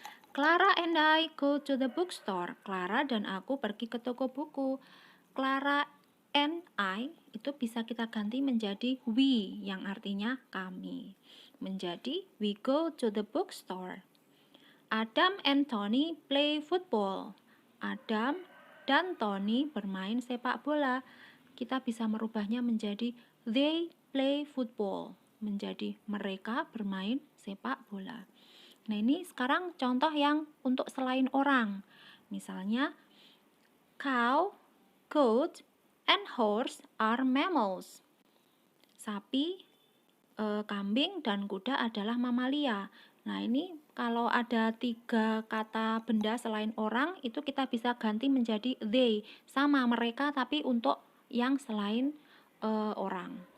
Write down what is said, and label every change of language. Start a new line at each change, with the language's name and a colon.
English: Clara and I go to the bookstore.
Indonesian: Clara dan aku pergi ke toko buku.
English: Clara and I
Indonesian: itu bisa kita ganti menjadi we yang artinya kami.
English: Menjadi we go to the bookstore. Adam and Tony play football.
Indonesian: Adam dan Tony bermain sepak bola. Kita bisa merubahnya menjadi
English: they play football.
Indonesian: Menjadi mereka bermain sepak bola. Nah, ini sekarang contoh yang untuk selain orang.
English: Misalnya, cow, goat, and horse are mammals.
Indonesian: Sapi, kambing, dan kuda adalah mamalia. Nah, ini kalau ada 3 kata benda selain orang, itu kita bisa ganti menjadi they. Sama mereka, tapi untuk yang selain orang.